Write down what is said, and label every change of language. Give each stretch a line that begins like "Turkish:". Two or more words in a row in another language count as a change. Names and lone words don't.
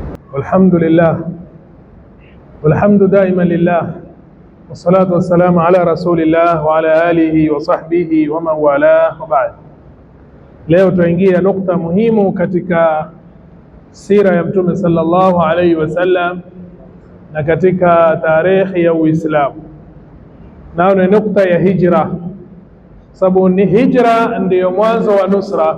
Arabic: والحمد لله والحمد دائما لله والصلاة والسلام على رسول الله وعلى آله وصحبه ومن والاه وبعد.
Swahili: Leo tuingia nukta muhimu katika sira ya Mtume
Arabic: صلى الله عليه وسلم
Swahili: na katika tarehe ya Uislamu, nao ni nukta ya hijra, sababu ni hijra ndiyo mwanzo wa nusra.